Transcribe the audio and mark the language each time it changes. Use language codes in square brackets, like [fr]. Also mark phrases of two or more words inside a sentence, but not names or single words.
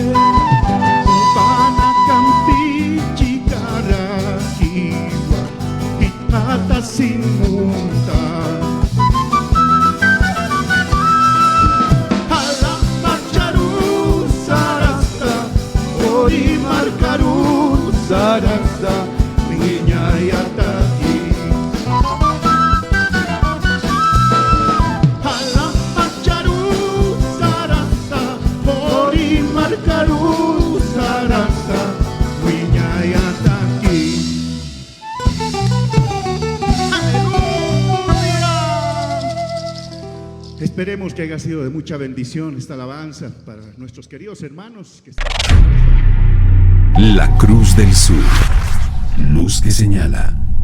[ay] Sin munta Halam pacaru sarasta Ori markaru sarasta Minyayataki Halam pacaru sarasta Ori markaru sarasta Minyayataki. [es] Esperemos que haya sido de mucha bendición esta alabanza para nuestros queridos hermanos que están... La Cruz del Sur, luz que señala